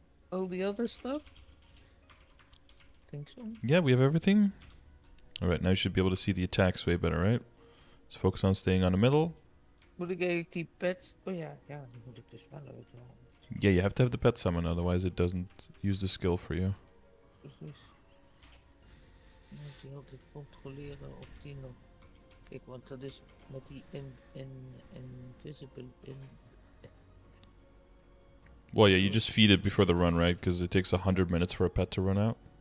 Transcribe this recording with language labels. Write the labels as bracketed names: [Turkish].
[English] All the other stuff? Think so. Yeah, we have everything. Alright, now you should be able to see the attacks way better, right? Let's focus on staying on the middle. [Dutch] Moet ik eigenlijk die pet... Oh ja, ja, die moet ik dus wel uitdoen. [English] Yeah, you have to have the pet summon, otherwise it doesn't use the skill for you. [Dutch] Precies. Je moet die altijd controleren of die nog... Kijk, want dat is met die invisible in... [English] Well, yeah, you just feed it before the run, right? Because it takes 100 minutes for a pet to run out.